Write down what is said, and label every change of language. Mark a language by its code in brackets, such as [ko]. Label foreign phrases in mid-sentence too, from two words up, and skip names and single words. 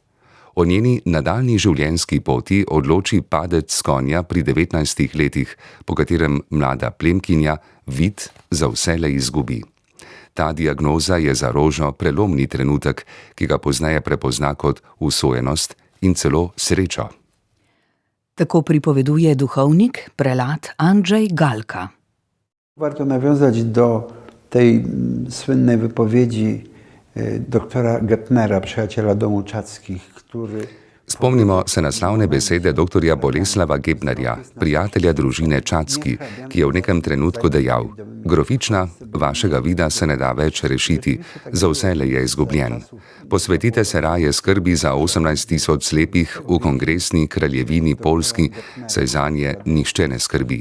[sl] O njeni nadaljnji življenjski poti odloči padec s konja pri 19 letih, po katerem mlada plemkinja vid za vselej izgubi. Ta diagnoza je za Róžo prelomni trenutek, ki ga pozneje prepozna kot usojenost in celo srečo. Tako pripoveduje duhovnik, prelat Andrzej Galka. [pl] Warto nawiązać do tej słynnej wypowiedzi doktora Gebnera, przyjaciela domu Čatskih, który... [sl] Spomnimo se na slavne besede doktorja Boleslava Gebnerja, prijatelja družine Čatski, ki je v nekem trenutku dejal: Grofična, vašega vida se ne da več rešiti, za vselej je izgubljen. Posvetite se raje skrbi za 18.000 slepih v kongresni kraljevini Poljski, saj zanje nihče ne skrbi.